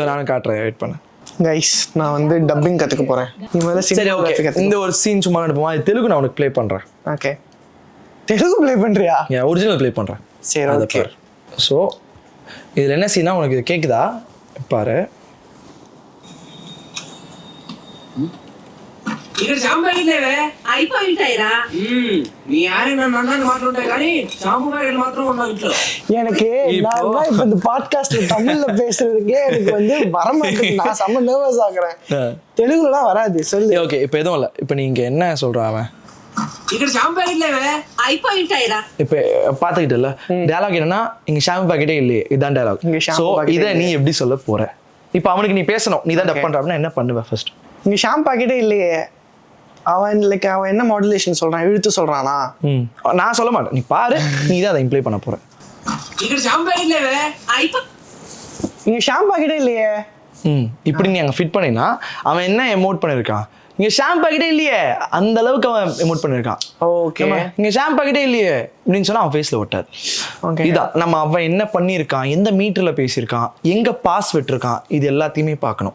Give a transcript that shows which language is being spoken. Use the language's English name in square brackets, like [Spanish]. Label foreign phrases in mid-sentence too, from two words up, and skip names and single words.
[Tamil] நானும் காட்டுறேன், வெயிட் பண்ணு கைஸ். நான் வந்து டப்பிங் கத்துக்க போறேன். நீ முதல்ல சரி ஓகே, இந்த ஒரு சீன் சும்மா எடுப்போமா? இது தெலுங்கு நான் உனக்கு ப்ளே பண்றேன். ஓகே, தெலுங்கு ப்ளே பண்றியா? [English] original play [Tamil] பண்றேன். சரி ஓகே. ஸோ இதில் என்ன சீனா உனக்கு கேட்குதா பாரு. [Telugu] ఇక్కడ షాంపూ ప్యాకెట్లేవే అయిపోయింటాయిరా. మీ ఆయన నన్ను అన్నాను మాట్లాడుంటాయి కానీ షాంపూ ప్యాకెట్ మాత్రం ఉన్నావు ఇంట్లో. [Tamil] எனக்கு நான் இப்ப இந்த பாட்காஸ்ட்ல தமிழ்ல பேசுறதுக்கே எனக்கு வந்து வர மாட்டேங்குது. நான் செம்ம நர்வஸ் ஆகுறேன். தெலுங்குலாம் வராது. சொல்லு. ஓகே, இப்போ எதுவும் இல்லை. இப்போ நீங்க என்ன சொல்றான் அவன்? [Telugu] ఇక్కడ షాంపూ ప్యాకెట్లేవే అయిపోయింటాయిరా. [Tamil] இப்போ பார்த்துக்கிட்டல டயலாக் என்னன்னா, இங்க ஷாம்பு பாக்கெட்டே இல்லையே, இதுதான் டயலாக். ஸோ இதை நீ எப்படி சொல்ல போற? இப்போ அவனுக்கு நீ பேசணும், நீ தான் டப் பண்ற அப்படின்னா என்ன பண்ணுவ ஃபர்ஸ்ட்? இங்க ஷாம்பு பாக்கெட்டே இல்லையே. அவன் லைக் அவன் என்ன மாடுலேஷன் சொல்றான், இழுத்து சொல்றானா? நான் சொல்ல மாட்டேன், நீ பாரு, நீ தான் அதை இம்ப்ளை பண்ண போற. [Telugu] ఇక్కడ షాంపూ ప్యాకెట్లేవే [Tamil] இங்க ஷாம்பு பாக்கெட்டே இல்லையே. இப்படி நீ அங்க ஃபிட் பண்ணினா அவன் என்ன எமோட் பண்ணிருக்கான்? இங்க ஷாம்பு பாக்கெட்டே இல்லையே, அந்த அளவுக்கு அவன் எமோட் பண்ணிருக்கான். ஓகே, இங்க ஷாம்பு பாக்கெட்டே இல்லையே அப்படின்னு சொன்னா அவன் ஃபேஸ்ல ஒட்டாது. இதான் நம்ம அவன் என்ன பண்ணிருக்கான், எந்த மீட்டர்ல பேசியிருக்கான், எங்க பாஸ் விட்டுருக்கான், இது எல்லாத்தையுமே பார்க்கணும்.